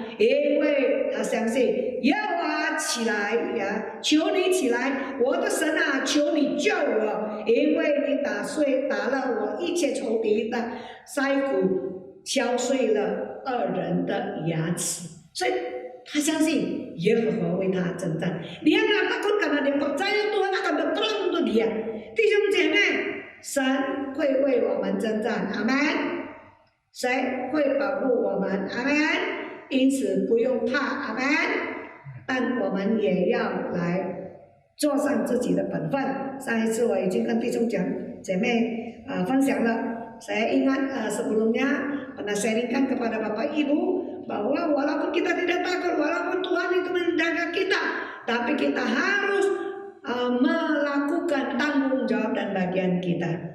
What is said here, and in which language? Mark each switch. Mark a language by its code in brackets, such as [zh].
[zh] 因为他相信耶和华起来呀，求你起来，我的神啊，求你救我，因为你打了我一切仇敌的腮骨，敲碎了恶人的牙齿，所以他相信耶和华为他征战。 [id] Dia nggak takut karena dia percaya Tuhan akan berperang untuk dia. [zh] 弟兄姐妹，神会为我们征战，阿们。谁会保护我们？阿们。因此不用怕，阿们。但我们也要来做上自己的本分。上一次我已经跟弟兄姐妹分享了。 [id] Saya ingat sebelumnya pernah sharingkan kepada Bapak Ibu bahwa walaupun kita tidak takut, walaupun Tuhan itu menjaga kita, tapi kita harus melakukan tanggung jawab dan bagian kita.